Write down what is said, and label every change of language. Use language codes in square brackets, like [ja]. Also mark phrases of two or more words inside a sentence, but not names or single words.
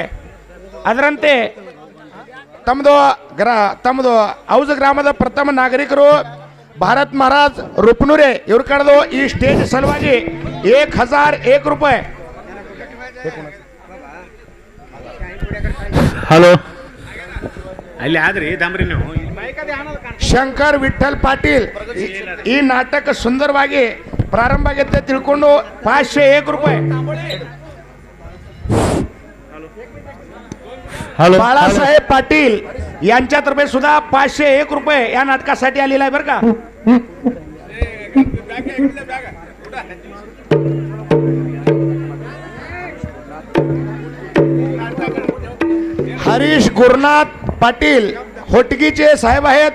[kn] ಅದರಂತೆ ತಮ್ಮದು ಔಜ ಗ್ರಾಮದ ಪ್ರಥಮ ನಾಗರಿಕರು ಭಾರತ್ ಮಹಾರಾಜ್ ರೂಪನೂರೆ ಇವ್ರ ಕಡೆದು ಈ ಸ್ಟೇಜ್ ಸಲುವಾಗಿ 1001 ರೂಪಾಯಿ. ಹಲೋ, ಅಲ್ಲಿ ಆದ್ರಿ ದಾಮ್ರಿ ನೀವು. ಶಂಕರ್ ವಿಠಲ್ ಪಾಟೀಲ್ ಈ ನಾಟಕ ಸುಂದರವಾಗಿ ಪ್ರಾರಂಭ ಆಗತ್ತೆ ತಿಳ್ಕೊಂಡು 501 ರೂಪಾಯಿ. [mr] हॅलो, बाळासाहेब पाटील यांच्यातर्फे सुद्धा 501 रुपये या नाटकासाठी आलेला आहे बरं का. हरीश गुरुनाथ पाटील होटगीचे साहेब आहेत.